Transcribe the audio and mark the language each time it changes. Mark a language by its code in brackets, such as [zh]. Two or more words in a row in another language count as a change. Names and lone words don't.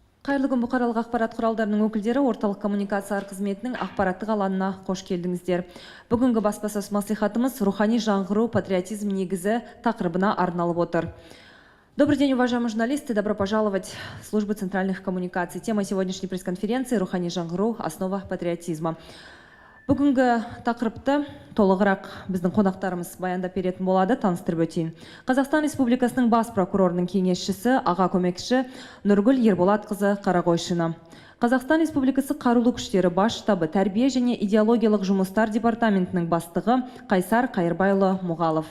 [kk] Қайырлы күн, бұқаралық ақпарат құралдарының өкілдері орталық коммуникациялар қызметінің ақпараттық алаңына қош келдіңіздер. Бүгінгі баспасөз маслихатымыз рухани жаңғыру патриотизм негізі тақырыбына арналып отыр. [ru] Добрый день, уважаемые журналисты. Добро пожаловать в службу центральных коммуникаций. Тема сегодняшней пресс-конференции [kk] «Рухани жаңғыру. [ru] Основа патриотизма». [kk] Бүгінгі тақырыпты толығырақ біздің қонақтарымыз баяндап беретін болады, таныстырып өтейін. Қазақстан Республикасының бас прокурорының кеңесшісі, аға көмекші Нұргүл Ерболатқызы Қарағойшина. Қазақстан Республикасы Қарулы күштері бас штабы тәрбие және идеологиялық жұмыстар департаментінің бастығы Қайсар Қайырбайұлы Мұғалов.